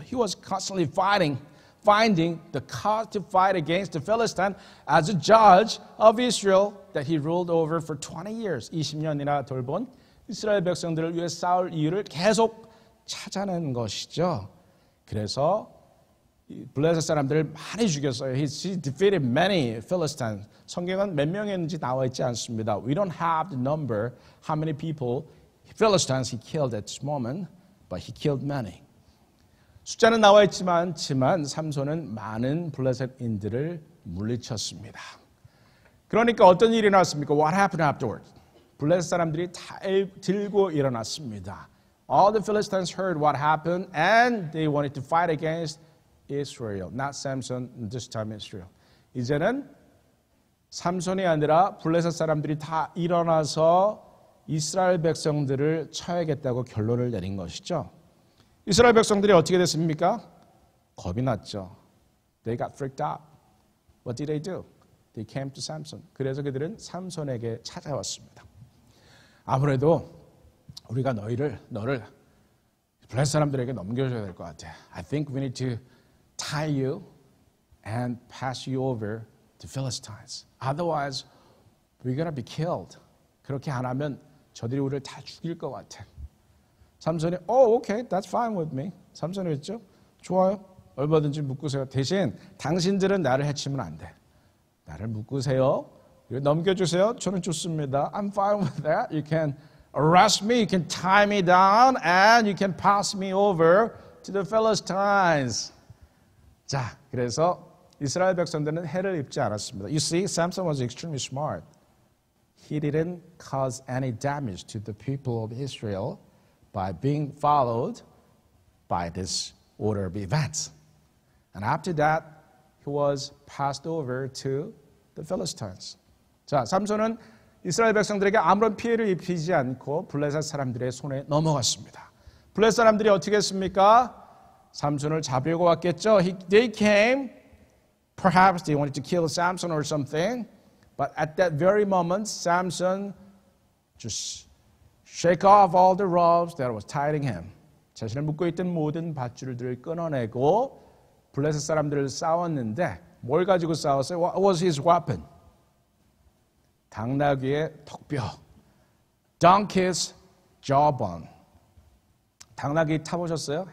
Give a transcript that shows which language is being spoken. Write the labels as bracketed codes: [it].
[en] He was constantly finding the cause to fight against the Philistine as a judge of Israel that he ruled over for 20 years. [ko] 20년이나 돌본 이스라엘 백성들을 위해 싸울 이유를 계속 찾아낸 것이죠. 그래서 블레셋 사람들을 많이 죽였어요. [en] He defeated many Philistines. [ko] 성경은 몇 명이었는지 나와 있지 않습니다. [en] We don't have the number how many people Philistines he killed at this moment, but he killed many. [ko] 숫자는 나와 있지만 삼손은 많은 블레셋인들을 물리쳤습니다. 그러니까 어떤 일이 났습니까? [en] What happened afterwards? [ko] 블레셋 사람들이 다 들고 일어났습니다. [en] All the Philistines heard what happened and they wanted to fight against Israel. Not Samson, this time Israel. [ko] 이제는 삼손이 아니라 블레셋 사람들이 다 일어나서 이스라엘 백성들을 쳐야겠다고 결론을 내린 것이죠. 이스라엘 백성들이 어떻게 됐습니까? 겁이 났죠. [en] They got freaked out. What did they do? They came to Samson. [ko] 그래서 그들은 삼손에게 찾아왔습니다. 아무래도 우리가 너를 블레셋 사람들에게 넘겨줘야 될 것 같아. [en] I think we need to tie you and pass you over to Philistines. Otherwise, we're going to be killed. [ko] 그렇게 안 하면 저들이 우리를 다 죽일 것 같아. [en] 삼손이 okay, that's fine with me. [ko] 삼손이 했죠? 좋아요. 얼마든지 묶으세요. 대신 당신들은 나를 해치면 안 돼. 나를 묶으세요. 넘겨주세요. 저는 좋습니다. [en] I'm fine with that. You can arrest me. You can tie me down and you can pass me over to the Philistines. [ko] 자, 그래서 이스라엘 백성들은 해를 입지 않았습니다. [en] You see, Samson was extremely smart. He didn't cause any damage to the people of Israel by being followed by this order of events. And after that, he was passed over to the Philistines. [ko] 자, 삼손은 이스라엘 백성들에게 아무런 피해를 입히지 않고 블레셋 사람들의 손에 넘어갔습니다. 블레셋 사람들이 어떻게 했습니까? 삼손을 잡으려고 왔겠죠. [en] They came, perhaps they wanted to kill Samson or something, but at that very moment, Samson just shake off all the ropes that was tying him. [ko] 자신을 묶고 있던 모든 밧줄들을 끊어내고 블레셋 사람들을 싸웠는데 뭘 가지고 싸웠어요? [en] What was his weapon? [ko] 당나귀의 턱뼈. [en] Donkey's jawbone. [ko] 당나귀 타보셨어요?